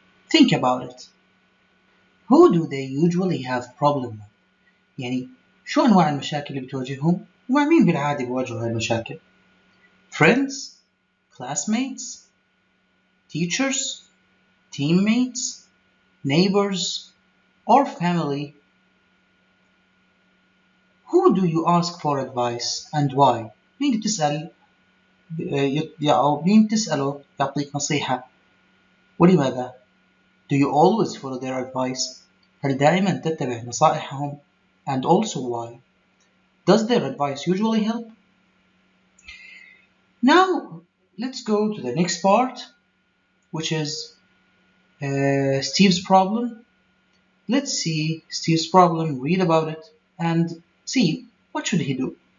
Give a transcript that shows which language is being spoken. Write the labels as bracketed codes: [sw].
[en] Think about it. Who do they usually have problem with؟ [ar] يعني شو أنواع المشاكل اللي بتواجههم؟ ومع مين بالعادة بيواجهوا هاي المشاكل؟ [en] Friends, classmates, teachers, teammates, neighbors, or family. Who do you ask for advice and why? [ar] مين بتسأل أو مين بتسأله يعطيك نصيحة ولماذا؟ [en] Do you always follow their advice? [ar] هل دائما تتبع نصائحهم؟ [en] And also why? Does their advice usually help? Now let's go to the next part, which is Steve's problem. Let's see Steve's problem, read about it, and see what should he do.